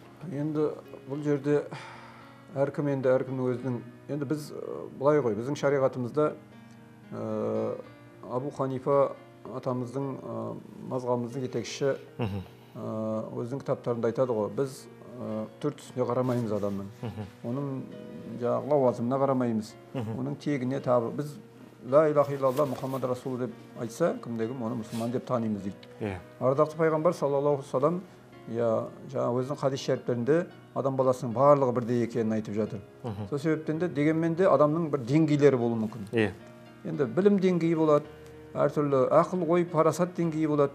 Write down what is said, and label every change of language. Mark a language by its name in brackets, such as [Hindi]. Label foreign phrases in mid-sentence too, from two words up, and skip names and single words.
[Kazakh] Енді бұл жерде әркімнің өзінің, енді біз былай ғой, біздің шариғатымызда Абу Ханифа атамыздың, мазғабымыздың жетекшісі өзінің кітаптарында айтады ғой, біз түр түсіне қарамаймыз адамның, оның жаңағы лауазымына қарамаймыз, оның тегіне табы. Біз [Arabic] لا إله إلا الله محمد رسول [Kazakh] деп айтса, кімде-кім оны мұсылман деп танимыз дейді. Ардақты пайғамбар [Arabic] صلى الله عليه وسلم [Kazakh] жаңағы өзінің хадис шәріптерінде адам баласының барлығы бірдей екенін айтып жатыр. Сол себептен де дегенмен де адамның бір деңгейлері болуы мүмкін. Енді білім деңгейі болады, әртүрлі ақыл ой парасат деңгейі болады.